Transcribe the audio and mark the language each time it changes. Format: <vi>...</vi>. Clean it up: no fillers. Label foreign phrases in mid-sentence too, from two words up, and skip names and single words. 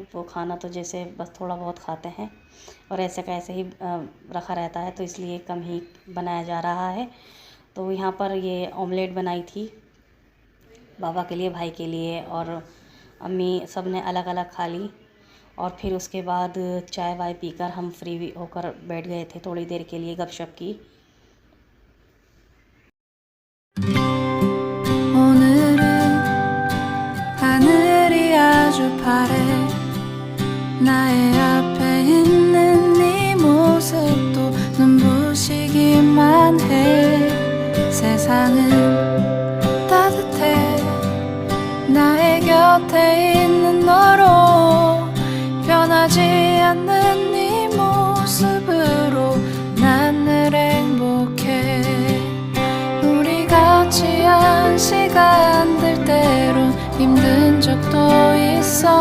<hi>वो खाना तो जैसे बस थोड़ा बहुत खाते हैं और ऐसे का ऐसे ही रखा रहता है, तो इसलिए कम ही बनाया जा रहा है। तो यहाँ पर ये ऑमलेट बनाई थी बाबा के लिए, भाई के लिए और अम्मी, सब ने अलग अलग खा ली। और फिर उसके बाद चाय वाय पीकर हम फ्री होकर बैठ गए थे थोड़ी देर के लिए गपशप की।</hi> <ko>오늘은 하늘이 아주 파래 나의 앞에 있는 네 모습도 눈부시기만 해 세상은 따뜻해 나의 곁에 있는 너로 변하지 않는 네 모습으로 난 늘 행복해 우리 같이 한 시간들 때론 힘든 적도 있어</ko>